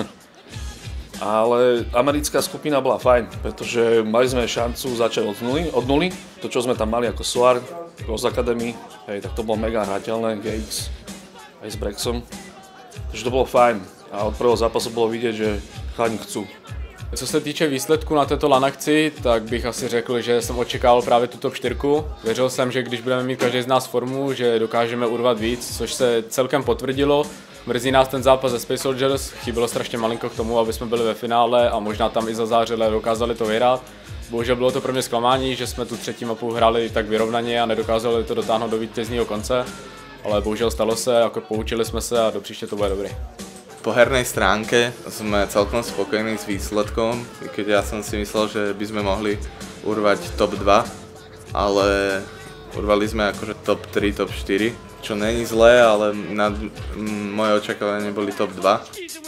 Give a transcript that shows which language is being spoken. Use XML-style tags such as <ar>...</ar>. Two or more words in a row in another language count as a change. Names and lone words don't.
<sk>Ale americká skupina bola fajn, pretože mali sme šancu začať od nuly. To, čo sme tam mali ako Soar, Ghost Academy, tak to bolo mega hrateľné, GX aj s Brexom. Takže to bolo fajn a od prvého zápasu bolo vidieť, že chalani chcú.</sk> <cs>Co se týče výsledku na této LAN akci, tak bych asi řekl, že jsem očekával právě tu top 4. Věřil jsem, že když budeme mít každý z nás formu, že dokážeme urvat víc, což se celkem potvrdilo. Mrzí nás ten zápas ze Space Soldiers, chybilo strašně malinko k tomu, aby jsme byli ve finále a možná tam i zazářili a dokázali to vyhrát. Bohužel bylo to pro mě zklamání, že jsme tu třetí mapu hráli tak vyrovnaně a nedokázali to dotáhnout do vítězního konce. Ale bohužel stalo se, jako poučili jsme se a do příště to bude dobrý.</cs> <sk>Po hernej stránke sme celkom spokojní s výsledkom, keď ja som si myslel, že by sme mohli urvať top 2, ale urvali sme akože top 3, top 4, čo není zlé, ale moje očakávania boli top 2.</sk>